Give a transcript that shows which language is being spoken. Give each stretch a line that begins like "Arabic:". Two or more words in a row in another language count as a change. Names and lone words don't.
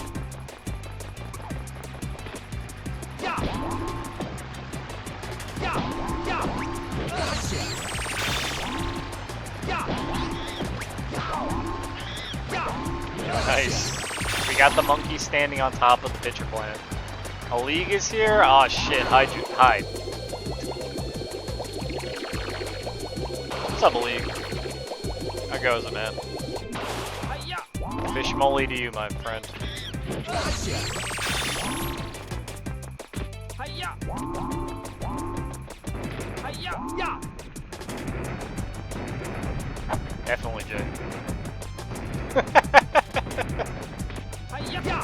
English: Ya! Ya! Ya! Ya! Ya! Nice. We got the monkey standing on top of the pitcher plant. A league is here? Aw, shit. Hide. Hide. What's up, league? How goes it, man? Hi-ya! Fish moly to you, my friend. Hi-ya! Hi-ya! Ya! Definitely, Jay. Hi-ya! Ya!